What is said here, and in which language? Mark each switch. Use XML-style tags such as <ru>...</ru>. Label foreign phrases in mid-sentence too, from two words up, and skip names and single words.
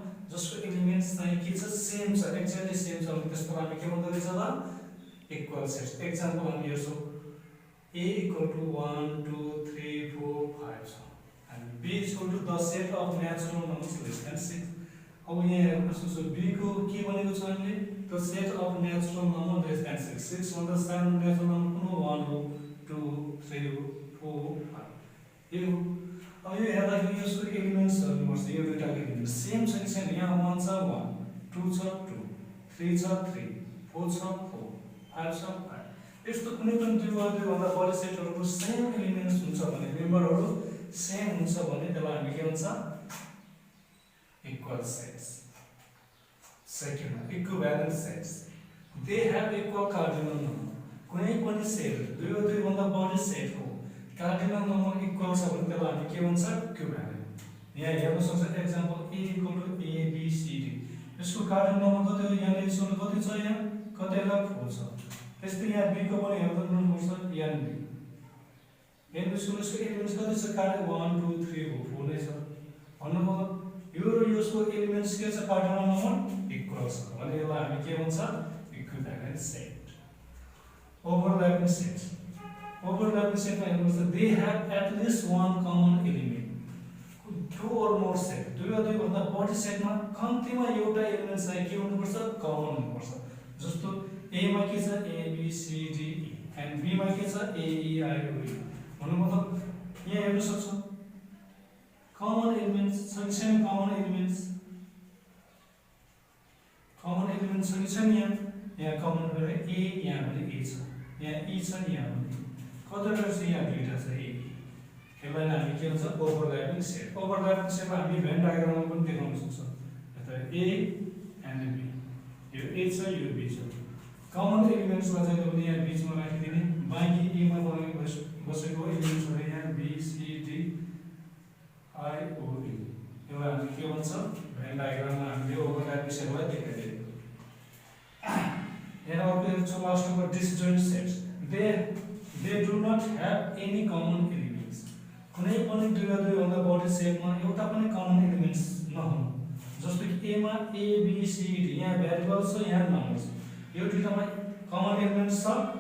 <ne>जसको एलिमेन्ट्स चाहिँ के छ सेम छ</ne> <en>exactly same</en> <ne>छ भने त्यसको हामी के भन्दो रहेछ त</ne> <en>equal sets example</en> <ne>हामी हेर्छौँ</ne> <en>a equal to</en> <ne>1 2 3 4 5 छ</ne> <en>and b is equal to the set of natural numbers less than 6</en> <ne>अब यहाँ हेर्नुहोस् b को के भनेको छ हामीले</ne> <en>the set of natural number less than 6</en> <ne>6 भन्दा सानो</ne> <en>natural number</en> <ne>कुन हो 1 हो 2 3 हो 4 5 यो अब यो हेर्दाखेरि यसको एलिमेन्ट्स हेर्नुपर्छ यो दुईटाको</ne> <en>element same</en> <ne>छ कि छैन यहाँ 1 छ 1 2 छ 2 3 छ 3 4 छ 4 5 छ 5 यस्तो कुनै पनि दुई वा दुई भन्दा बढी सेटहरुको</ne> <en>same elements</en> <ne>हुन्छ भने मेम्बरहरु सेम हुन्छ भने त्यसलाई हामी के भन्छ</ne> <en>equal sets second equivalent sets they have equal cardinal number</en> <ne>कुनै पनि सेट दुई वा दुई भन्दा बढी सेटको</ne> <en>cardinal number equal</en> <ne>छ भने त्यसलाई हामी के भन्छ इक्विभ्यालेन्ट यहाँ हेर्न सक्छ</ne> <en>example a equal to</en> <ne>a b c d यसको</ne> <en>cardinal number</en> <ne>कति हो यहाँ यसको कति छ यहाँ कतिलाई 4 छ त्यस्तै यहाँ b को पनि हेर्न पर्छ यहाँ b यहाँ यसको एलिमेन्ट्स कति छ कार्ड 1 2 3 हो 4 नै छ भन्नु मतलब यो र यसको एलिमेन्ट्स के छ</ne> <en>cardinal number equal</en> <ne>छ भने यसलाई हामी के भन्छ</ne> <en>equivalent set overlapping set overlapping</en> <ne>सेटमा हेर्नुहोस्</ne> <en>they have at least one common element to or more set</en> <ne>दुई वा दुई भन्दा बढी सेटमा कम्तीमा एउटा एलिमेन्ट चाहिँ के हुनुपर्छ कमन हुनुपर्छ जस्तो a मा के छ a b c d e and b मा के छ a e i o u भन्नु मतलब यहाँ हेर्न सक्छौं</ne> <en>common elements</en> <ne>छ कि छैन</ne> <en>common elements</en> <ne>छ कि छैन यहाँ कमन गरे a यहाँ पनि a छ यहाँ e छ यहाँ पनि कतिवटा छ यहाँ दुईटा छ a यसलाई हामी के भन्छ</ne> <en>overlapping set</en> <ne>हामी भेन डायग्राममा पनि देखाउन सक्छौं यता a and b यो a छ यो b छ</ne> <en>common elements</en> <ne>मा चाहिँ हामीले यहाँ बीचमा राखिदिने बाँकी ए मा बसेको एलिमेन्ट्स हो यहाँ b c d i o u यसलाई हामी के भन्छ भेन डायग्राममा हामीले</ne> <en>overlapping set</en> <ne>देखाइदिएको यहाँ अर्को छ लास्टको</ne> <en>disjoint sets they do not have any common elements</en> <ne>कुनै पनि दुई वा दुई भन्दा बढी सेटमा एउटा पनि</ne> <en>common elements</en> <ne>नहुनु जस्तो कि a मा a b c d यहाँ भेरिएबल छ यहाँ नम्बर छ यो दुईटामा</ne> <en>common elements</en> <ne>छ</ne>